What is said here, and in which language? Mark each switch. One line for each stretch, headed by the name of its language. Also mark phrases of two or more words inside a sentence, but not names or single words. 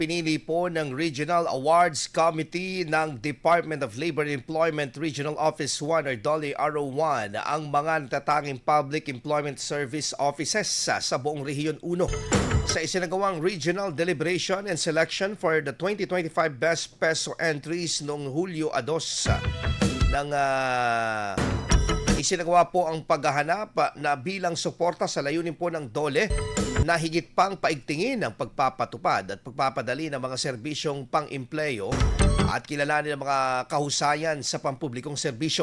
Filipino: Pinili po ng Regional Awards Committee ng Department of Labor and Employment Regional Office 1 or DOLE RO1 ang mga natatanging Public Employment Service Offices sa buong Rehiyon 1 sa isinagawang Regional Deliberation and Selection for the 2025 Best Peso Entries noong Hulyo 2 ng isinagawa po ang paghahanap na bilang suporta sa layunin po ng DOLE na higit pang paigtingin ang pagpapatupad at pagpapadali ng mga serbisyong pang-empleyo at kilalanin ang mga kahusayan sa pampublikong serbisyo.